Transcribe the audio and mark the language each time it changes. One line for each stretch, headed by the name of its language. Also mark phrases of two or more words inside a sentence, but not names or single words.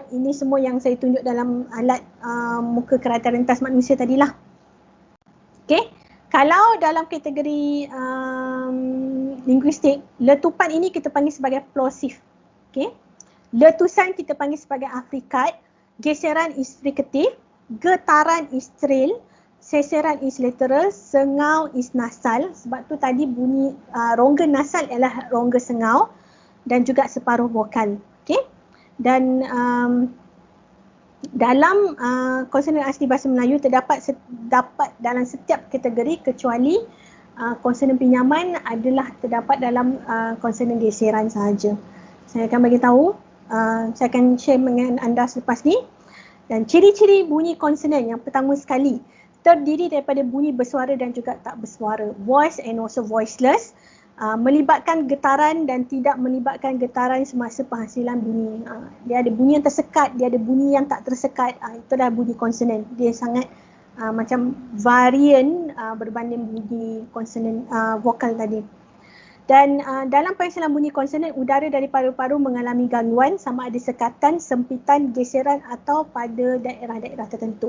Malay: Ini semua yang saya tunjuk dalam alat muka keratan rentas manusia tadilah. Okey, kalau dalam kategori linguistik, letupan ini kita panggil sebagai plosive. Okey, letusan kita panggil sebagai afrikat, geseran is frikatif, getaran is trill, seseran is literal, sengau is nasal. Sebab tu tadi bunyi rongga nasal ialah rongga sengau dan juga separuh vokal. Okey. Dan dalam konsonan asli bahasa Melayu terdapat dalam setiap kategori kecuali konsonan pinjaman adalah terdapat dalam konsonan geseran sahaja. Saya akan bagi tahu, saya akan share dengan anda selepas ni. Dan ciri-ciri bunyi konsonan yang pertama sekali terdiri daripada bunyi bersuara dan juga tak bersuara,
English: voice and also voiceless,
Malay: melibatkan getaran dan tidak melibatkan getaran semasa penghasilan bunyi. Dia ada bunyi yang tersekat, dia ada bunyi yang tak tersekat. Itu dah bunyi konsonan. Dia sangat macam varian berbanding bunyi konsonan vokal tadi. Dan dalam penghasilan bunyi konsonan, udara dari paru-paru mengalami gangguan sama ada sekatan, sempitan, geseran atau pada daerah-daerah tertentu.